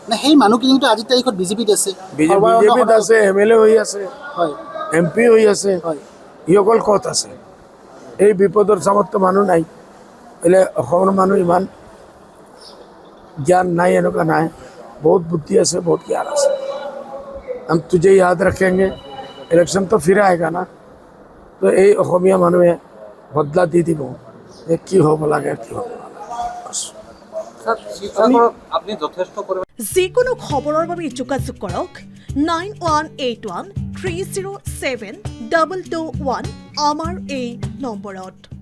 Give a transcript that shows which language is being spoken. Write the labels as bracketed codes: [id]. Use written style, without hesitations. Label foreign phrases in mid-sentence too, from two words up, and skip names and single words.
[as] সেই মানুহখিনিতো আজিৰ তাৰিখত বিজেপিত আছে, বিজেপিত আছে, MLA হৈ আছে, হয়, MP হৈ আছে, হয়। ইসকল ক'ত আছে? এই বিপদৰ চামততো মানুহ নাই। বোলে অসমৰ মানুহ ইমান জ্ঞান নাই এনেকুৱা নাই, বহুত বুদ্ধি আছে, বহুত জ্ঞান আছে। [hi] हम तुझे याद रखेंगे, इलेक्शन तो फिर आएगा ना। [as] तो এই অসমীয়া মানুহে বদলা দি দিব যে কি হ'ব লাগে, কি হ'ব যিকোনো খবৰৰ বাবে যোগাযোগ কৰক 9181307221 আমাৰ এই নম্বৰত।